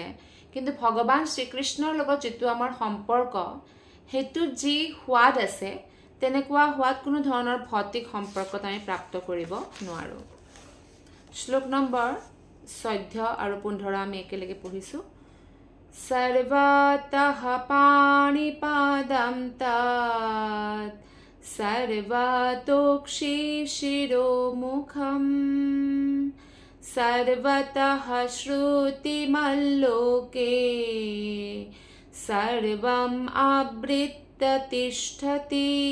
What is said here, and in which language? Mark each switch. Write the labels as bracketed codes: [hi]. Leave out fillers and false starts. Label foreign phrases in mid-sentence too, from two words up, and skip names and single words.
[as] কিন্তু ভগৱান শ্ৰীকৃষ্ণৰ লগত যিটো আমাৰ সম্পৰ্ক, সেইটোত যি সোৱাদ আছে তেনেকুৱা সোৱাদ কোনো ধৰণৰ ভৌতিক সম্পৰ্কত আমি প্ৰাপ্ত কৰিব নোৱাৰো। শ্লোক নম্বৰ 14 আৰু 15 আমি একেলগে পঢ়িছো। [sa] सर्वतः पाणिपादं तत् सर्वतोक्षि शिरोमुखम् सर्वतः श्रुतिमल्लोके सर्वम् आवृत्य तिष्ठति